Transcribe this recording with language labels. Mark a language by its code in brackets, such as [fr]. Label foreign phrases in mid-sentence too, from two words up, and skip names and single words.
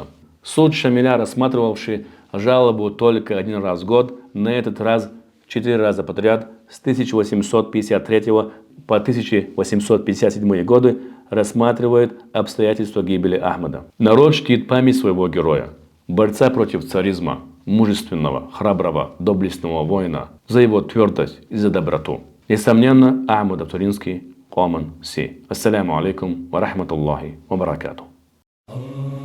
[ru] Суд Шамиля, рассматривавший жалобу только один раз в год, на этот раз 4 раза подряд, с 1853 по 1857 годы, рассматривает обстоятельства гибели Ахмада. Народ чтит память своего героя, борца против царизма, мужественного, храброго, доблестного воина, за его твердость и за доброту. Несомненно, Ахмад Автуринский, Коман Си. [ar] السلام عليكم ورحمة الله وبركاته.